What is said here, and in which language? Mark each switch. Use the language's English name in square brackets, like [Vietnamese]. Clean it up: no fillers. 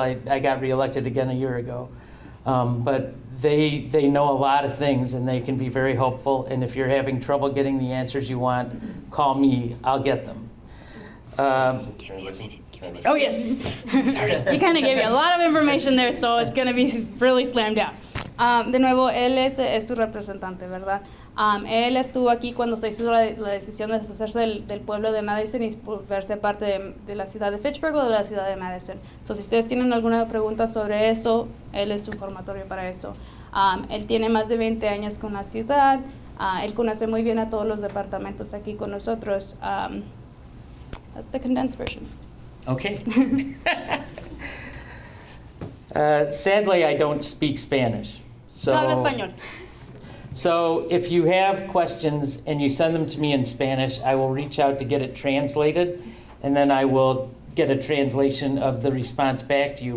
[English] I got reelected again a year ago. But they know a lot of things, and they can be very helpful. And if you're having trouble getting the answers you want, call me. I'll get them. Give me a minute. Oh, yes. You kind of gave me a lot of information there, so it's going to be really slammed down. [Spanish] De nuevo, él es su representante, ¿verdad? Él estuvo aquí cuando se hizo la decisión de deshacerse del pueblo de Madison y verse parte de la ciudad de Fitchburg o de la ciudad de Madison. So, si ustedes tienen alguna pregunta sobre eso, él es su informatorio para eso. Él tiene más de 20 años con la ciudad. Él conoce muy bien a todos los departamentos aquí con nosotros. [English] That's the condensed version. Okay. Sadly, I don't speak Spanish. [Spanish] No hablo español. [English] So if you have questions and you send them to me in Spanish, I will reach out to get it translated, and then I will get a translation of the response back to you.